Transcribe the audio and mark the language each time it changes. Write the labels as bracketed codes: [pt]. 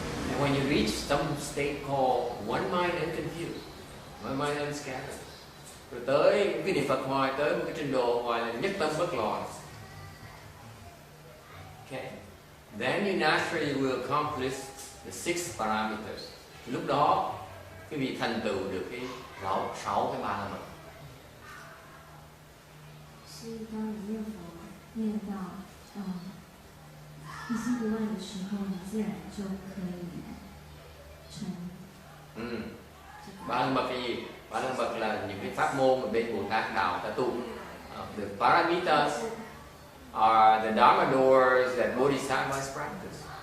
[en] And when you reach some state called one mind unconfused, one mind unscattered, [vi] rồi tới cái niệm Phật hoài tới một cái trình độ gọi là nhất tâm bất loạn. [en] Okay, then you naturally will accomplish the 6 parameters. [vi] Lúc đó quý vị thành tựu được cái 6 cái ba la mật. [zh] 是当你念佛念到一心不乱的时候，你自然就可以成。 [vi] Ba la mật là gì? Ba la mật là những cái pháp môn mà bên Bồ Tát đạo ta tu. [en] The paramitas are the dharma doors that bodhisattvas practice.